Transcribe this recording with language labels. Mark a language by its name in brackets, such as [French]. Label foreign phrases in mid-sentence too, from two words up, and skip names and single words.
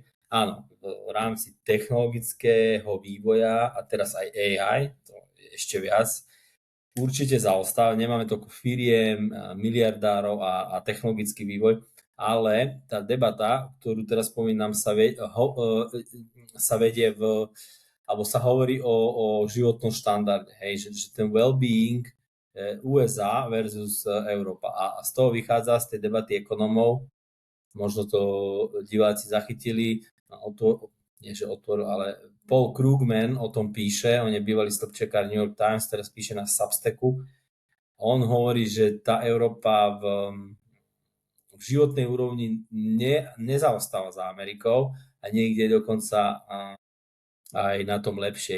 [Slovak] Áno, v rámci technologického vývoja a teraz aj AI, to je ešte viac, určite zaostáva, nemáme toľko firiem, miliardárov a technologický vývoj, ale tá debata, ktorú teraz spomínam, sa vedie alebo sa hovorí o životnom štandarde, hej, že ten well-being USA versus Európa. A z toho vychádza z tej debaty ekonomov, možno to diváci zachytili, ale Paul Krugman o tom píše, on je bývalý stĺpčekár New York Times, teraz píše na Substacku On hovorí, že tá Európa v životnej úrovni nezaostáva za Amerikou a niekde dokonca aj na tom lepšie.